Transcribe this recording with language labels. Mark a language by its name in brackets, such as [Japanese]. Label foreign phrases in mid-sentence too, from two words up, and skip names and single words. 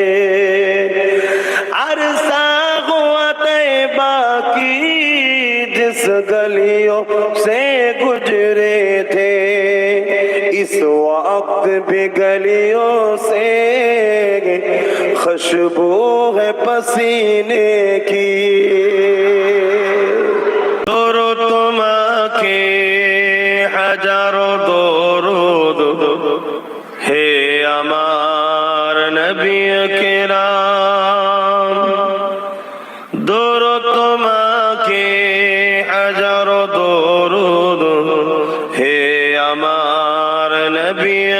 [Urdu] عرصہ ہوا طیبہ کی جس گلیوں سے گزرے تھے اس وقت بھی گلیوں سے خوشبو ہے پسینے کی درود [Bangla] তোমাকে হাজারো দরুদ হে আমার নবী کرام দরুদ তোমাকে হাজারো দরুদ হে আমার নবী